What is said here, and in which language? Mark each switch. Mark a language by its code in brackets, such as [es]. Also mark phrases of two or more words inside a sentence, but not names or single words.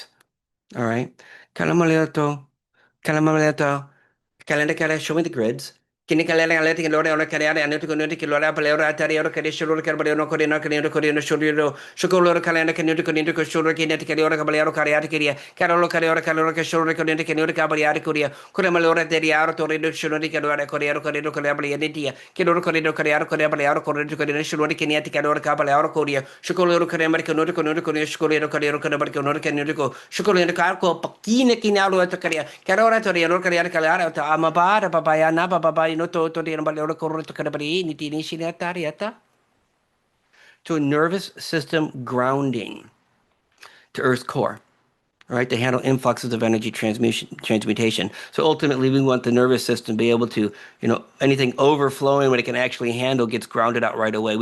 [en] All right. Show me the grids. Kini kalele aleti ke lore ona kariare anu ko nuti ke lore apale ora atari ora kare shuru ke bale no ko no shuru shuru lore kalele ke nuti ko nuti ko shuru ke neti ke ora kabale ora kariare ke ria karolo kare ora kare ora ke shuru ke nuti ke nuti ka bale ari kuria kure male ora teri aro to redo shuru ke ora ko ora ko bale neti ke ora ko kare ora ko bale ora ko shuru ke neti ke ora ka bale ora kuria shuru ora kare mer ke nuti ko shuru ora ko bale ke nuti ko shuru ora ka ko pakine kine aro to kare ora to ora kare kare ta amabara papaya na papaya to nervous system grounding to Earth's core. right, to handle influxes of energy transmutation. So ultimately, we want the nervous system to be able to, anything overflowing when it can actually handle gets grounded out right away.